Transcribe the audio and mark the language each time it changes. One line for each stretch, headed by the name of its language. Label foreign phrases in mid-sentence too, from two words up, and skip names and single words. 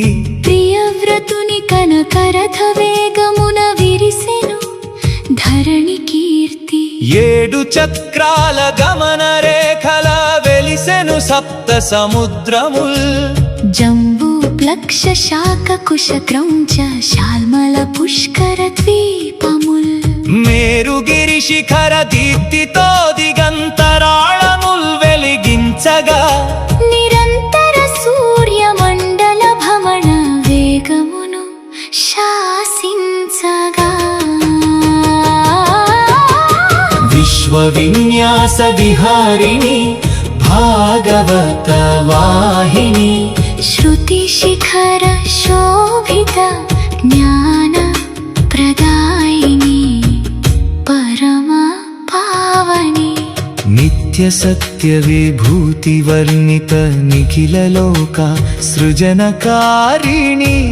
Telugu: ప్రియవ్రతుని కనకరథ వేగమున విరిసెను ధరణి కీర్తి ఏడు చక్రాల గమన రేఖల వెలిసెను సప్త సముద్రముల్ జంబూ ప్లక్ష శాక కుశ క్రౌంచ శాల్మల పుష్కర ద్వీపముల మేరుగిరి శిఖర దీప్తితో దిగంతరాళముల్ వెలిగించగా నిరంతర సూర్య మండల భ్రమణ వేగమును శాసించగా విశ్వ విన్యాస విహారిణి భాగవత వాహిని
Sanskrit: श्रुति शिखर शोभित ज्ञान प्रदायिनी परमा पावनी नित्य सत्य विभूति वर्णित निखिल लोक सृजनकारिणी